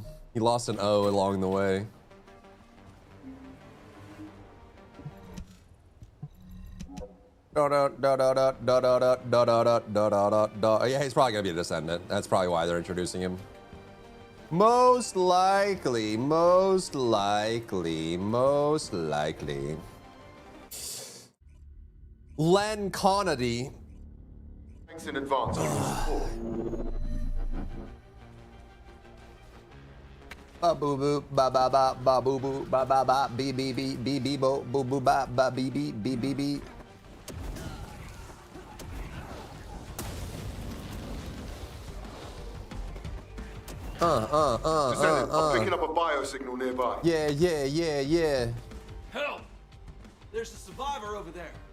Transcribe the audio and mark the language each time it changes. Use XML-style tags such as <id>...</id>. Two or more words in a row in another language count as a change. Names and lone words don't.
<en>He lost an O along the way. Yeah, he's probably gonna be a descendant. That's probably why they're introducing him. Most likely, most likely, most likely. Len Connedy. Thanks in advance for your support. Ba boo boo ba ba ba ba boo boo ba ba ba bee bee bee bee bee bo boo boo ba ba bee bee bee bee bee. Descendant, I'm picking up a biosignal nearby. Yeah, yeah, yeah, yeah. Help! There's a survivor over there.</en>